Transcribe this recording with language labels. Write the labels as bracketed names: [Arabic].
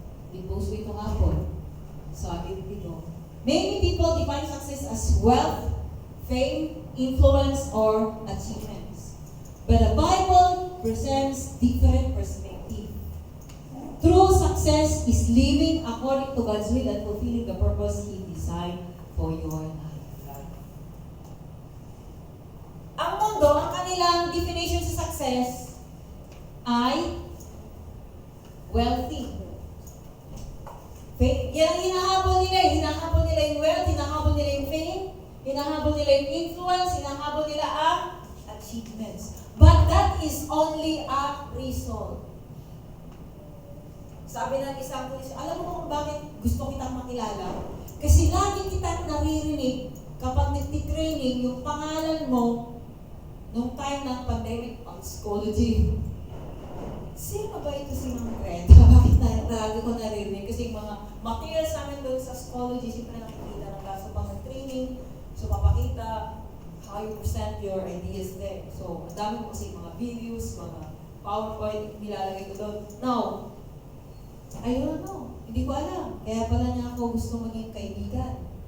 [Filipino] I-post ko ito hapon. Sabi dito. [English] Many people define success as wealth, fame, influence, or achievements. But the Bible presents different perspective. True success is living according to God's will and fulfilling the purpose He designed for your life. [Filipino] Ang mundo, ang kanilang definition sa success ay wealthy. Yan ang hinahabol nila. Hinahabol nila yung wealth, hinahabol nila yung fame, hinahabol nila yung influence, hinahabol nila ang achievements. [English] But that is only a result. [Filipino] Sabi ng isang pulis, alam mo kung bakit gusto kitang makilala? Kasi lagi kitang naririnig kapag nagtitraining yung pangalan mo nung time ng pandemic on psychology. Sino ba ito si Ma'am Greta? Bakit lagi ko naririnig? Kasi yung mga materials namin doon sa psychology, siyempre nakikita ng kaso pang training. [English] So, papakita how you present your ideas there. [Filipino] So, ang dami ko kasi mga videos, mga PowerPoint, nilalagay ko doon. [English] Now, I don't know. [Filipino] Hindi ko alam. Kaya pala niya ako gusto maging kaibigan.